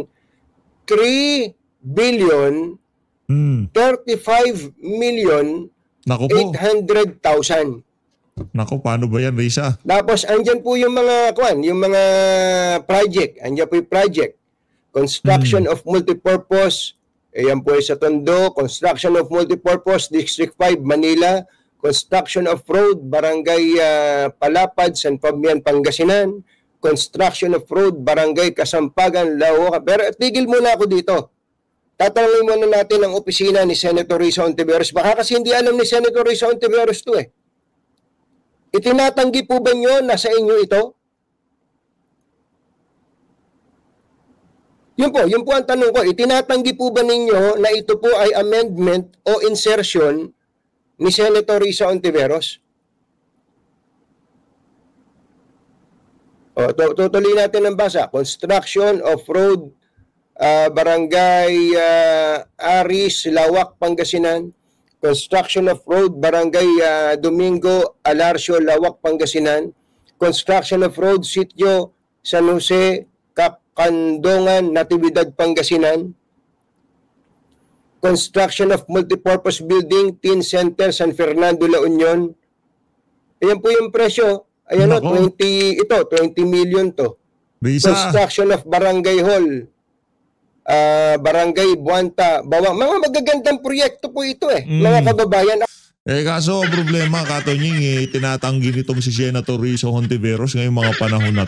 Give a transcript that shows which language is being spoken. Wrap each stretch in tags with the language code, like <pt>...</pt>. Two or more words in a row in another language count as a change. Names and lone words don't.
<en>3 billion 35 million 800,000.</en> <tl>Nako, paano ba yan, Risa? Tapos andyan po yung mga project. Andyan po yung project.</tl> <en>Construction of multipurpose.</en> <tl>Ayan po sa Tondo.</tl> <en>Construction of multipurpose District 5 Manila. Construction of road Barangay Palapad, San Fabian, Pangasinan. Construction of road Barangay Kasampagan, Laoca.</en> <tl>Pero tigil muna ako dito. Tatanungin muna natin ang opisina ni Senator Risa Ontiveros. Baka kasi hindi alam ni Senator Risa Ontiveros to Itinatanggi po ba nyo na sa inyo ito? Yun po ang tanong ko. Itinatanggi po ba ninyo na ito po ay amendment o insertion ni Senator Risa Ontiveros? Tutuloy natin ang basa.</tl> <en>Construction of road Barangay Aris, Lawak, Pangasinan. Construction of road Barangay Domingo, Alarcio, Lawak, Pangasinan. Construction of road Sitio San Jose, Kapkandongan, Natividad, Pangasinan. Construction of multipurpose building Teen Center San Fernando, La Union.</en> <tl>Ayan po yung presyo. Ayan 20 million to. Risa.</tl> <en>Construction of Barangay Hall. Barangay Buanta, Bawang.</en> <tl>Mga magagandang proyekto po ito mga kababayan. Kaso ang problema, Katunying, tinatanggi nitong si Senator Risa Ontiveros ngayong mga panahon na to.</tl>